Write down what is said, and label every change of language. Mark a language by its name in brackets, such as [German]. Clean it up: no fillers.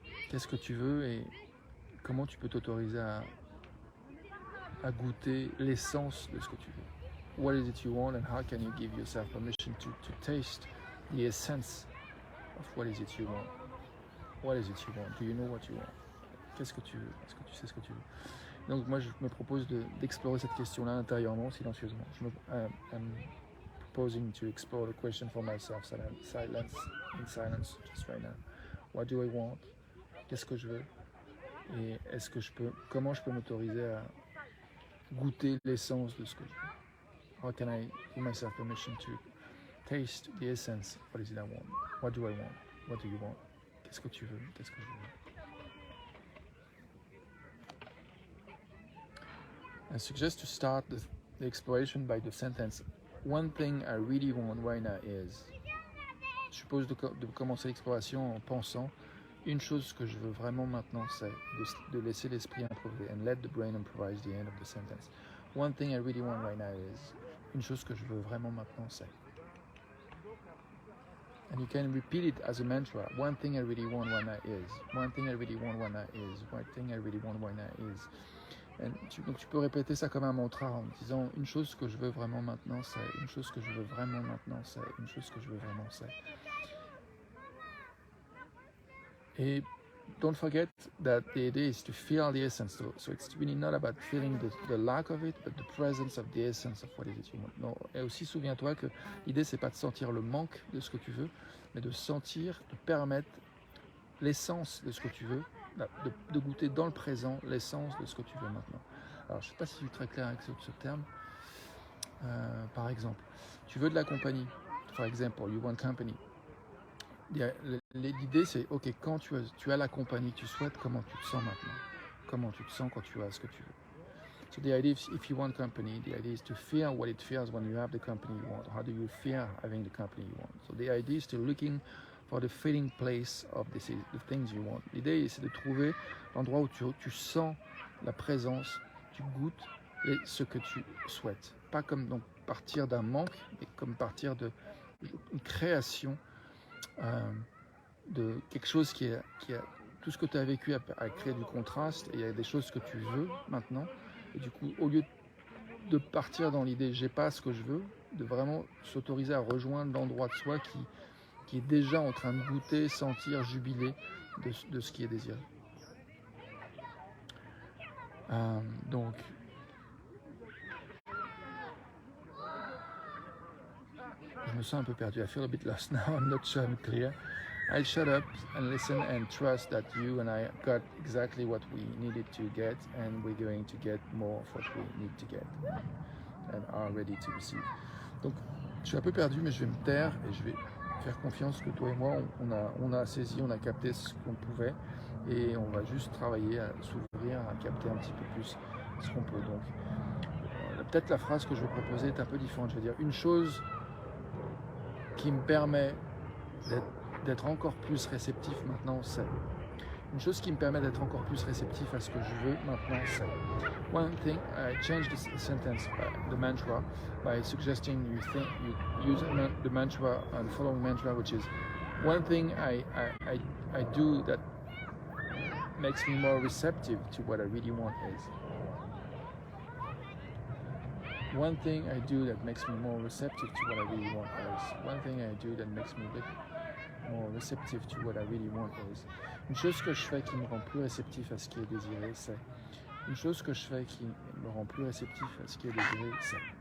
[French] Qu'est-ce que tu veux et comment tu peux t'autoriser à goûter l'essence de ce que tu veux. [English] What is it you want and how can you give yourself permission to taste the essence of what is it you want? What is it you want? Do you know what you want? [French] Qu'est-ce que tu veux? Est-ce que tu sais ce que tu veux? Donc moi je me propose d'explorer cette question-là intérieurement, silencieusement. [English] I'm proposing to explore the question for myself, in silence, just right now. What do I want? [French] Qu'est-ce que je veux? Et comment je peux m'autoriser à goûter l'essence de ce que je veux? [English] How can I give myself permission to taste the essence? What is it I want? What do I want? What do you want? [French] Qu'est-ce que tu veux? Qu'est-ce que je veux? [English] I suggest to start the exploration by the sentence one thing I really want right now is. [French] Je suppose de commencer l'exploration en pensant une chose que je veux vraiment maintenant, c'est de laisser l'esprit improviser [English] and let the brain improvise the end of the sentence. One thing I really want right now is. [French] Une chose que je veux vraiment maintenant, c'est. [English] And you can repeat it as a mantra. One thing I really want right now is. One thing I really want right now is. One thing I really want right now is. [French] Donc tu peux répéter ça comme un mantra en disant une chose que je veux vraiment maintenant, c'est. Une chose que je veux vraiment maintenant, c'est. Une chose que je veux vraiment, c'est. [English] Et don't forget that the idea is to feel the essence. So it's really not about feeling the lack of it, but the presence of the essence of what it is you want. [French] Non. Et aussi souviens-toi que l'idée c'est pas de sentir le manque de ce que tu veux, mais de sentir, de permettre l'essence de ce que tu veux, de goûter dans le présent l'essence de ce que tu veux maintenant. Alors je sais pas si je suis très clair avec ce terme. Par exemple, tu veux de la compagnie. [English] For example, you want company. [French] L'idée c'est, ok, quand tu as la compagnie que tu souhaites, comment tu te sens maintenant? Comment tu te sens quand tu as ce que tu veux? [English] So the idea is, if you want company, the idea is to feel what it feels when you have the company you want. How do you feel having the company you want? So the idea is to looking for the feeling place of the things you want. [French] L'idée c'est de trouver l'endroit où tu sens la présence, tu goûtes ce que tu souhaites. Pas comme donc partir d'un manque, mais comme partir d'une création de quelque chose qui a tout ce que tu as vécu a créé du contraste et il y a des choses que tu veux maintenant et du coup au lieu de partir dans l'idée j'ai pas ce que je veux, de vraiment s'autoriser à rejoindre l'endroit de soi qui est déjà en train de goûter, sentir, jubiler de ce qui est désiré. Donc je me sens un peu perdu. [English] I feel a bit lost now. I'm not sure I'm clear. I'll shut up and listen and trust that you and I got exactly what we needed to get and we're going to get more of what we need to get and are ready to receive. [French] Donc, je suis un peu perdu, mais je vais me taire et je vais faire confiance que toi et moi, on a saisi, on a capté ce qu'on pouvait et on va juste travailler à s'ouvrir, à capter un petit peu plus ce qu'on peut. Donc, peut-être la phrase que je vais proposer est un peu différente. Je vais dire une chose qui me permet d'être encore plus réceptif maintenant, c'est. Une chose qui me permet d'être encore plus réceptif à ce que je veux maintenant, c'est. [English] One thing, I changed the sentence, the mantra, by suggesting you use the mantra and the following mantra, which is one thing I do that makes me more receptive to what I really want is. One thing I do that makes me more receptive to what I really want is. One thing I do that makes me more receptive to what I really want is. [French] Une chose que je fais qui me rend plus réceptif à ce qui est désiré, c'est. Une chose que je fais qui me rend plus réceptif à ce qui est désiré, c'est.